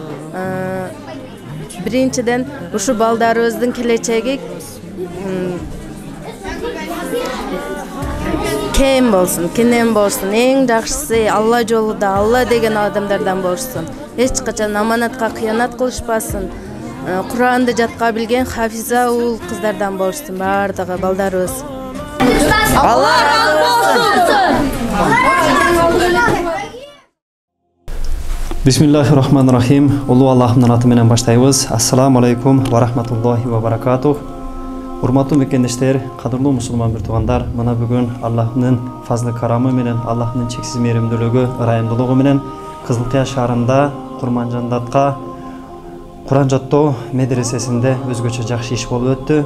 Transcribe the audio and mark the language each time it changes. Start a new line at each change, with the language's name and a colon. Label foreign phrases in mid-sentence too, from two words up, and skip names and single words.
Kyrgyz: Биринчиден ушу балдарыбыздын келечеги кем болсун, кенен болсун. Эң жакшысы Алла жолунда, Алла деген адамдардан болушсун. Эч качан аманатка кыянат кылышпасын. Куранды жатка билген хафиза ул кыздардан болушсун бардыгы балдарыбыз. Алла разы болсун.
Arabic: بسم الله الرحمن الرحيم.
Kyrgyz: Улуу Аллахтын аты менен баштайбыз.
Arabic: السلام عليكم ورحمة الله وبركاته.
Kyrgyz: Урматтуу мекендештер, кадырлуу мусулман бир-туугандар, мына бүгүн Аллахтын фазлы карамы менен, Аллахтын чексиз мээримдүүлүгү, ырайымдуулугу менен Кызыл Кыя шаарында Курманжандатка Куран жаттоо медресесинде өзгөчө жакшы иш болуп өттү.